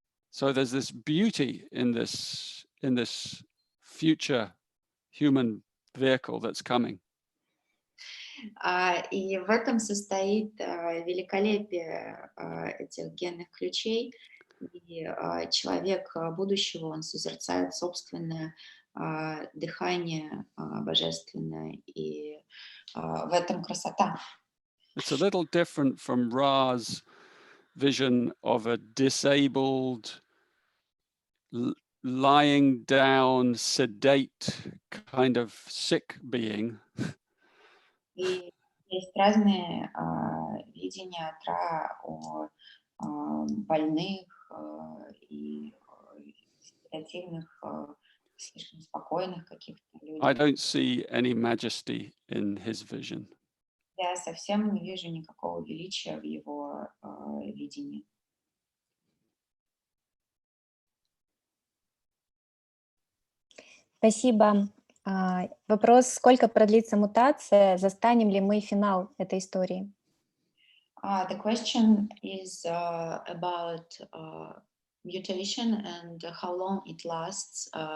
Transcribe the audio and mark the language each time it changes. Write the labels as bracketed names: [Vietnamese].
[English] So there's this beauty in this future human vehicle that's coming. [Russian] И в этом состоит великолепие этих генных ключей. И человек будущего, он созерцает собственное дыхание божественное, и в этом красота. [English] It's a little different from Ra's vision of a disabled, lying down, sedate, kind of sick being. [Russian] И есть разные видения от Ра о больных и седативных, слишком спокойных каких-то [English] I [Russian] людях. [English] don't see any majesty in his vision. [Russian] Я совсем не вижу никакого величия в его видении. Спасибо Вопрос, сколько продлится мутация, застанем ли мы финал этой истории? [English] The question is about mutation and how long it lasts.